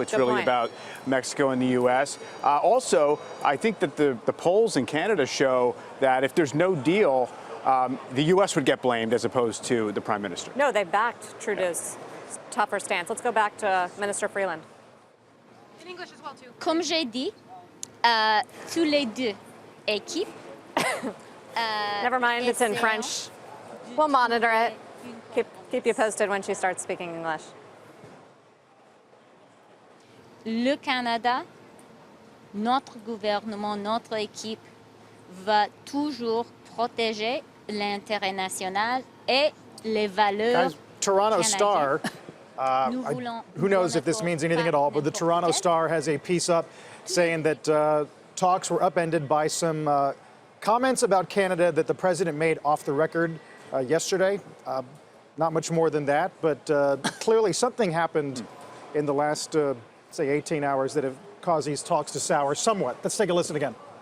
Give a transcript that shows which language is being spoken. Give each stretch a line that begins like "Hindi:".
English: It's really about Mexico and the U.S. Also, I think that the polls in Canada show that if there's no deal, the U.S. would get blamed as opposed to the Prime Minister. No, they backed Trudeau's tougher stance. Let's go back to Minister Freeland. In English as well, too.
French: Comme j'ai dit, tous les deux équipes.
English: Never mind, it's in French. We'll monitor it. Keep you posted when she starts speaking English.
French: Le Canada, notre gouvernement, notre équipe va toujours protéger l'intérêt national et les valeurs.
English: Guys, Toronto Star. Who knows if this means anything at all, but the Toronto Star has a piece up saying that talks were upended by some comments about Canada that the president made off the record yesterday. Not much more than that, but clearly something happened in the last, say, 18 hours that have caused these talks to sour somewhat. Let's take a listen again.